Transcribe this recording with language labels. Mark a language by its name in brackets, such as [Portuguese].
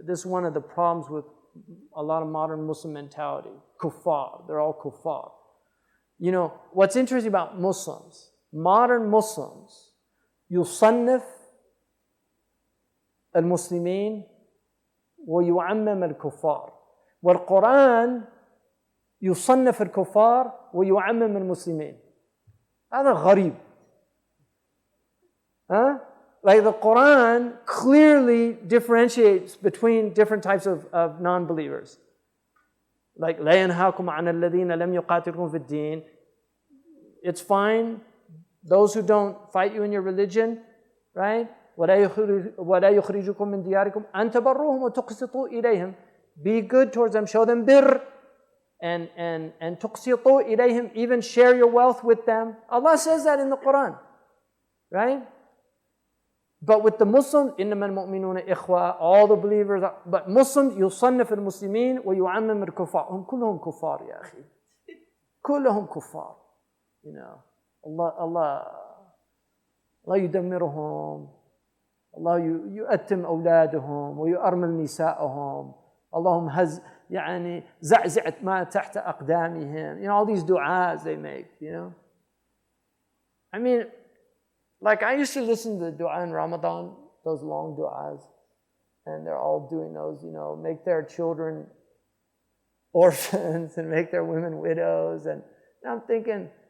[English] This is one of the problems with a lot of modern Muslim mentality. Kuffar. They're all kuffar. You know, what's interesting about Muslims, modern Muslims, [Arabic] يصنف المسلمين ويعمم الكفار. والقرآن يصنف الكفار ويعمم المسلمين. هذا غريب. [English] Huh? Like the Quran clearly differentiates between different types of non-believers. [Arabic] Like لا ينهاكم عن الذين لم يقاتلكم في الدين. [English] It's fine. Those who don't fight you in your religion, right? [Arabic] ولا يخرجكم من دياركم أن تبروهم وتقسطوا إليهم. [English] Be good towards them. Show them bir. [Arabic] And تقسطوا إليهم. [English] Even share your wealth with them. Allah says that in the Quran, right? But with the Muslims, [Arabic] إنما المؤمنون إخوة, [English] all the believers, but Muslims, [Arabic] يصنف المسلمين ويعمم الكفار. هم كلهم كفار يا أخي. كلهم كفار. [English] You know, Allah [Arabic] يدمرهم. الله يؤتم أولادهم ويؤرمل نساءهم. اللهم يعني زعزعت ما تحت أقدامهم. [English] You know, all these du'as they make, you know. I mean, like I used to listen to the du'a in Ramadan, those long du'as, and they're all doing those, you know, make their children orphans and make their women widows. And I'm thinking,